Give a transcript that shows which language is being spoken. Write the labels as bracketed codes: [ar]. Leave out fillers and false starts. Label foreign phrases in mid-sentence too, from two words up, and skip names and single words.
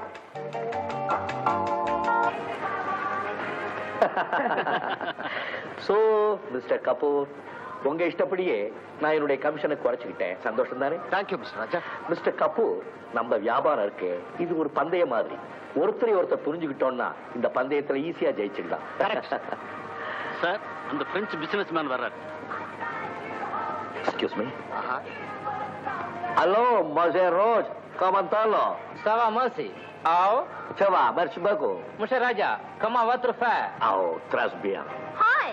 [ta] சோ மிஸ்டர் கபூர், உங்க இஷ்டப்படியே நான் என்னுடைய கமிஷனை குறைச்சுக்கிட்டேன். சந்தோஷம் தானே? [en] Thank you Mister Raja. [ta] மிஸ்டர் கபூர், நம்ம வியாபாரம் இருக்கு, இது ஒரு பந்தய மாதிரி. ஒருத்தர் புரிஞ்சுக்கிட்டோம்னா இந்த பந்தயத்துல ஈஸியா ஜெயிச்சிடலாம். சார், அந்த [en] French business man [ta] வர்றார். [en] Excuse me. [fr] Allô, Monsieur Roche, comment allons? Ça va, merci. आओ, Ça va, merci beaucoup. monsieur Raja, comment votre frère? Oh, très bien. [ta] ஹாய்.